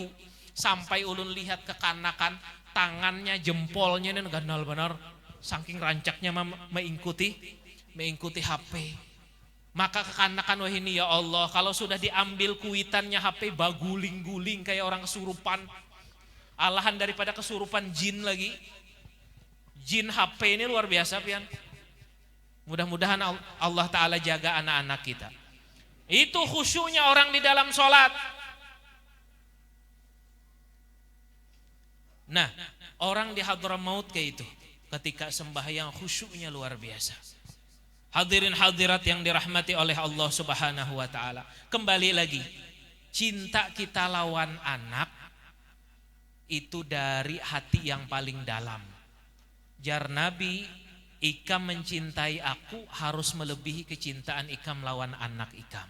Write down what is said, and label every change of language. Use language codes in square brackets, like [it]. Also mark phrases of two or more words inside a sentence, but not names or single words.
[bjn] Sampai ulun lihat kekanakan tangannya, jempolnya ini ganal benar saking rancaknya mengikuti HP. Maka kekanakan wah ini [ar] يا الله, [bjn] kalau sudah diambil kuitannya HP baguling-guling kayak orang kesurupan. Alahan daripada kesurupan jin lagi. Jin HP ini luar biasa pian. [id] Mudah-mudahan [ar] الله تعالى [id] jaga anak-anak kita. Itu khusyuknya orang di dalam sholat. Nah, orang di Hadramaut kayak itu. Ketika sembahyang khusyuknya luar biasa. Hadirin hadirat yang dirahmati oleh [ar] الله سبحانه وتعالى. [bjn] Kembali lagi, cinta kita lawan anak itu dari hati yang paling dalam. Jar Nabi, ikam mencintai aku harus melebihi kecintaan ikam lawan anak ikam.